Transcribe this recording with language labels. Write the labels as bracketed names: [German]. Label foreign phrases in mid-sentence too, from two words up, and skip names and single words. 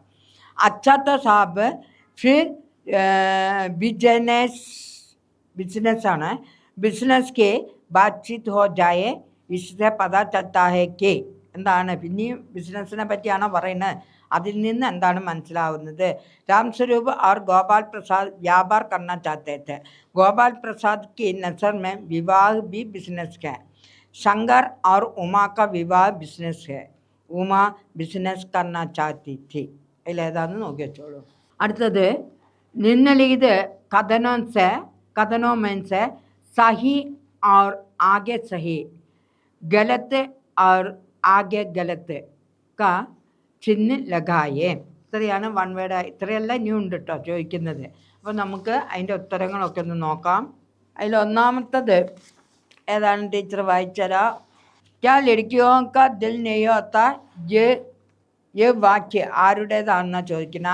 [Hindi] अच्छा तो साब फिर बिज़नेस है. बिज़नेस की बातचीत हो जाए इससे पता चलता है कि. [Malayalam] എന്താണ്? പിന്നെയും ബിസിനസ്സിനെ പറ്റിയാണോ പറയുന്നത്? അതിൽ നിന്ന് എന്താണ് മനസ്സിലാവുന്നത്? [Hindi] राम स्वरूप और गोपाल प्रसाद व्यापार करना चाहते थे. गोपाल प्रसाद की नज़र में विवाह भी बिजनेस है. शंकर और उमा का विवाह बिजनेस है. उमा बिजनेस करना चाहती थी. [Malayalam] ഇതിലേതാന്ന് നോക്കി വെച്ചോളൂ. അടുത്തത്, [Hindi] निम्नलिखित कथनों में से सही और आगे सही, गलत और आगे गलत का चिह्न लगाइए. [Malayalam] ഇത്രയാണ് [English] one word. [Malayalam] ഇത്രയെല്ലാം ഇനി ഉണ്ട് കേട്ടോ ചോദിക്കുന്നത്. അപ്പോൾ നമുക്ക് അതിൻ്റെ ഉത്തരങ്ങളൊക്കെ ഒന്ന് നോക്കാം. അതിൽ ഒന്നാമത്തത്, ഏതാണ് ടീച്ചർ വായിച്ചരാ? [Hindi] क्या लड़कियों का दिल नहीं होता ये वाक्य [Malayalam] ആരുടേതാണെന്നാ ചോദിക്കുന്നത്.